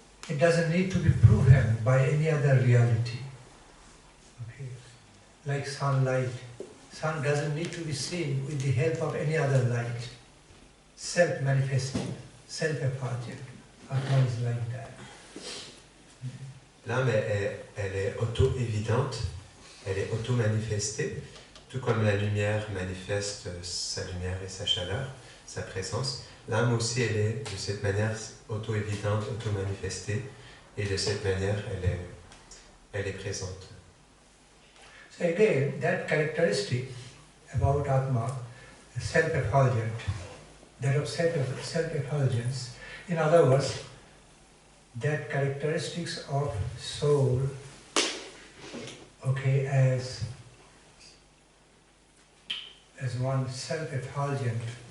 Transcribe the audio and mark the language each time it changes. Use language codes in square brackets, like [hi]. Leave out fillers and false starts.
[en] It doesn't need to be proven by any other reality. Okay. Like sunlight, sun doesn't need to be seen with the help of any other light. Self-manifesting, self-effulgent. Atma is like that. [fr] L'âme, elle est auto-évidente, elle est auto-manifestée, tout comme la lumière manifeste sa lumière et sa chaleur, sa présence. L'âme aussi, elle est de cette manière auto-évidente, auto-manifestée, et de cette manière, elle est présente. [en] So again, that characteristic about Atma, self-effulgent, that of self-effulgence, in other words, that characteristics of soul, okay, as one self-effulgent,